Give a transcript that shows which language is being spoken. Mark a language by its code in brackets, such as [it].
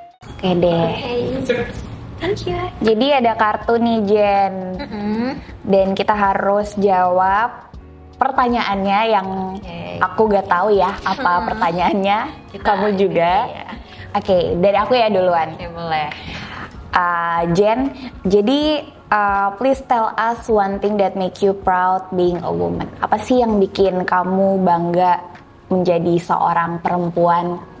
[id] Oke deh. [en] Thank you. [id] Jadi ada kartu nih Jen, dan kita harus jawab pertanyaannya yang aku gak tahu ya apa pertanyaannya. Kamu juga. Ya. Oke, dari aku ya duluan. Oke, boleh. [en] Jen, [id] jadi [en] please tell us one thing that make you proud being a woman. [id] Apa sih yang bikin kamu bangga menjadi seorang perempuan?